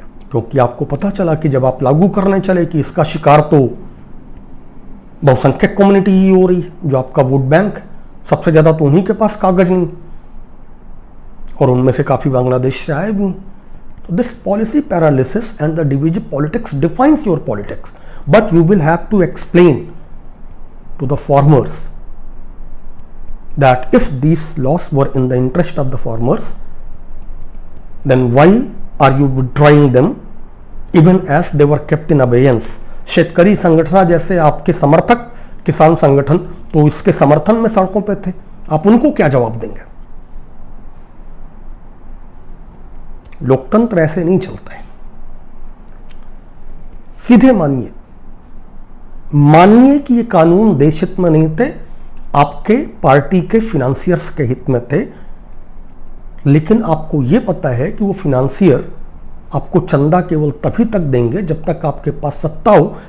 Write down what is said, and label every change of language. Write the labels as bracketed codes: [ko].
[hi] क्योंकि आपको पता चला कि जब आप लागू करने चले कि इसका शिकार तो बहुसंख्यक कम्युनिटी ही हो रही, जो आपका वोट बैंक है, सबसे ज्यादा तो उन्हीं के पास कागज नहीं और उनमें से काफी बांग्लादेश से आए भी। [en] तो this policy paralysis and the divisive politics defines your politics, but you will have to explain to the farmers that if these laws were in the interest of the farmers, then why are you withdrawing them even as they were kept in abeyance? [hi] शेतकरी संगठन जैसे आपके समर्थक किसान संगठन तो इसके समर्थन में सड़कों पे थे, आप उनको क्या जवाब देंगे? लोकतंत्र ऐसे नहीं चलता है। सीधे मानिए कि ये कानून देश हित में नहीं थे, आपके पार्टी के फिनेंसियर्स के हित में थे, लेकिन आपको ये पता है कि वो फिनेंसियर आपको चंदा केवल तभी तक देंगे जब तक आपके पास सत्ता हो।